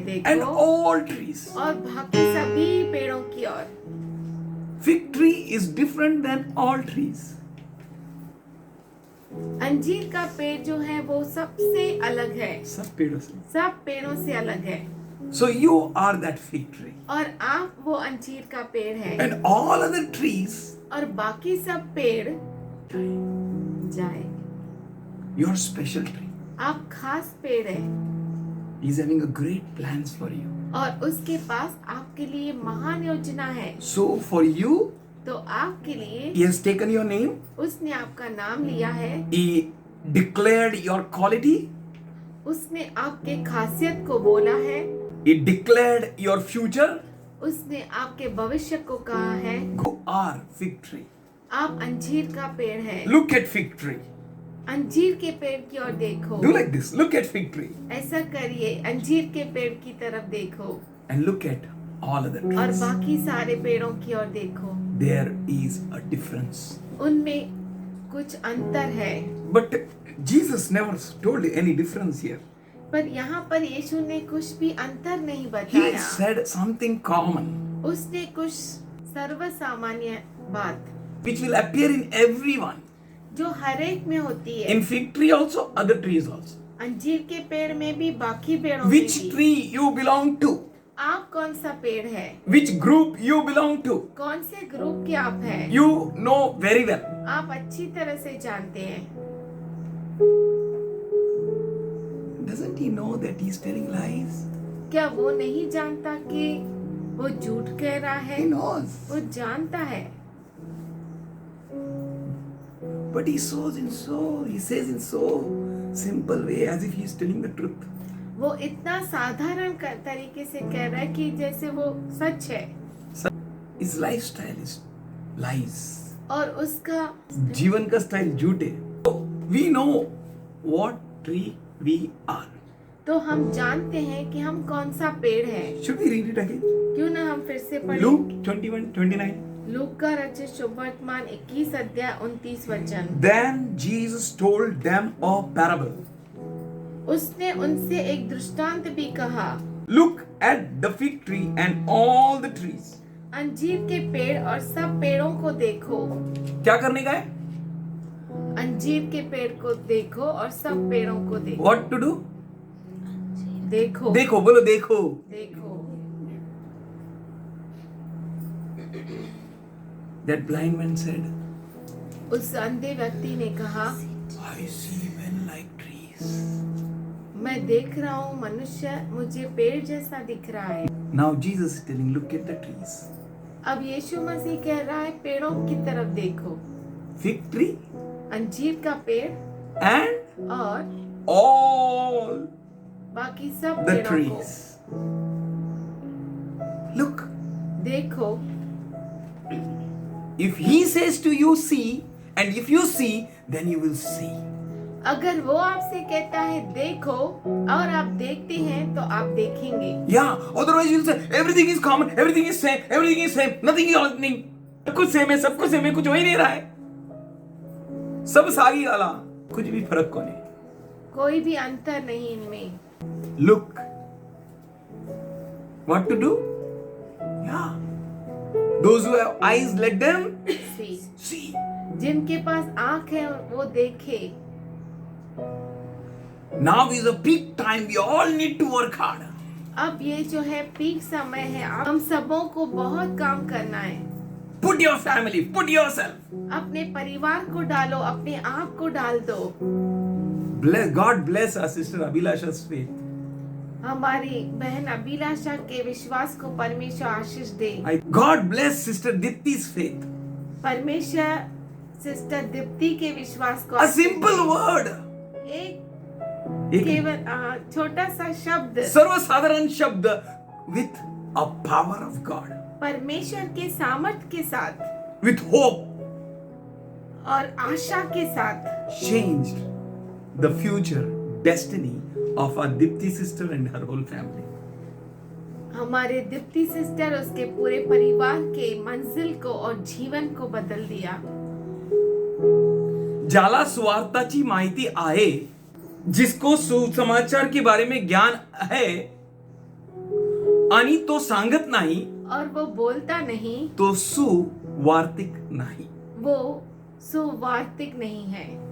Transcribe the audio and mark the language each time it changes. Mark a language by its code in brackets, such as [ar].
[en] and [hi] देखो, [en] all trees. [hi] और बाकी सभी पेड़ों की ओर। [en] Fig tree is different than all trees. [hi] अंजीर का पेड़ जो है वो सबसे अलग है, सब पेड़ों से. सब पेड़ों से अलग है। [en] So you are that fig tree. [hi] और आप वो अंजीर का पेड़ है [en] And all other trees, [hi] और बाकी सब पेड़ जाए। [en] you are special tree. [hi] आप खास पेड़ है [en] He's having a great plans for you. [hi] और उसके पास आपके लिए महान योजना है। [en] So for you, [hi] तो आपके लिए [en] he has taken your name. [hi] उसने आपका नाम लिया है, [en] He declared your quality. [hi] उसने आपके खासियत को बोला है, [en] He declared your future. [hi] उसने आपके भविष्य को कहा है। [en] You are fig tree. [hi] आप अंजीर का पेड़ है। [en] Look at fig tree. [hi] अंजीर के पेड़ की ओर देखो। [en] Do like this. Look at fig tree. [hi] ऐसा करिए, अंजीर के पेड़ की तरफ देखो [en] And look at all other [hi] और [en] trees. [hi] बाकी सारे पेड़ों की ओर देखो। [en] There is a difference. [hi] उनमें कुछ अंतर है, [en] But Jesus never told any difference here. [hi] पर यहाँ पर यीशु ने कुछ भी अंतर नहीं [en] He [hi] बताया। [en] said something common, [hi] उसने कुछ सर्वसामान्य बात [en] which will appear in everyone. [hi] जो हर एक में होती है, [en] In fig tree also, other trees also. [hi] अंजीर के पेड़ में भी, बाकी पेड़ों में [en] Which [hi] भी। [en] tree you belong to? [hi] आप कौन सा पेड़ है? [en] Which group you belong to? [hi] कौन से ग्रुप के आप हैं? [en] You know very well. [hi] आप अच्छी तरह से जानते हैं। [en] Doesn't he know that he's telling lies? [hi] क्या वो नहीं जानता कि वो झूठ कह रहा है? [en] He knows. [hi] वो जानता है, [en] But he says in so simple way as if he's telling the truth. [hi] वो इतना साधारण तरीके से कह रहा है कि जैसे वो सच है। [en] His lifestyle is lies. [hi] और उसका जीवन का स्टाइल झूठ है. [en] We know what tree we are. [hi] तो हम जानते हैं कि हम कौन सा पेड़ है। [en] Should we read it again? [hi] क्यों ना हम फिर से पढ़ें? [en] Luke 21:29. [hi] लूक का रचित सुवर्तमान 21 अध्याय 29 वचन। [en] Then Jesus told them a parable. [hi] उसने उनसे एक दृष्टांत भी कहा। [en] Look at the fig tree and all the trees. [hi] अंजीर के पेड़ और सब पेड़ों को देखो। क्या करने का है? अंजीर के पेड़ को देखो और सब पेड़ों को देखो। [en] What to do? [hi] देखो, देखो, बोलो देखो. देखो। [en] That blind man said, [hi] उस अंधे व्यक्ति ने कहा, [en] I see men like trees. [hi] मैं देख रहा हूँ मनुष्य मुझे पेड़ जैसा दिख रहा है। [en] Now Jesus is telling, look at the trees. [hi] अब यीशु मसीह कह रहा है पेड़ों की तरफ देखो। [en] Fig tree [hi] अंजीर का पेड़ [en] and [hi] और [en] all [hi] बाकी सब [en] the [hi] पेड़ों को। [en] trees. Look, [hi] देखो, [en] if he says to you, see, and if you see, then you will see. [hi] अगर वो आपसे कहता है देखो और आप देखते हैं तो आप देखेंगे. [en] Yeah, otherwise you'll say everything is common, everything is same, nothing is happening. [hi] सब कुछ सेम है, कुछ हो ही नहीं रहा है. सब सागी वाला, कुछ भी फर्क को नहीं. कोई भी अंतर नहीं इनमें. [en] Look, what to do? Yeah, those who have eyes, let them See. see. [hi] जिनके पास आंख है वो देखे. [en] Now is a peak time. We all need to work hard. [hi] अब ये जो है पीक समय है, हम सबों को बहुत काम करना है. [en] Put your family, put yourself. [hi] अपने परिवार को डालो, अपने आप को डाल दो. [en] God bless our sister Abhilasha's faith. [hi] हमारी बहन अभिलाषा के विश्वास को परमेश्वर आशीष दे. [en] God bless sister Dipti's faith. [hi] परमेश्वर सिस्टर दीप्ति के विश्वास को [en] A simple word. [hi] एक एक केवल छोटा सा शब्द सर्वसाधारण शब्द [en] with a power of God, [hi] परमेश्वर के सामर्थ के साथ [en] with hope, [hi] और आशा के साथ [en] changed the future destiny of our Dipti sister and her whole family. [hi] हमारे दीप्ति सिस्टर उसके पूरे परिवार के मंजिल को और जीवन को बदल दिया. [mr] ज्याला सुवार्ताची माहिती आहे, [hi] जिसको सुसमाचार के बारे में ज्ञान है [mr] आणि तो सांगत नाही, [hi] और वो बोलता नहीं, [mr] तो सुवार्तिक नाही. [hi] वो सुवार्तिक नहीं है.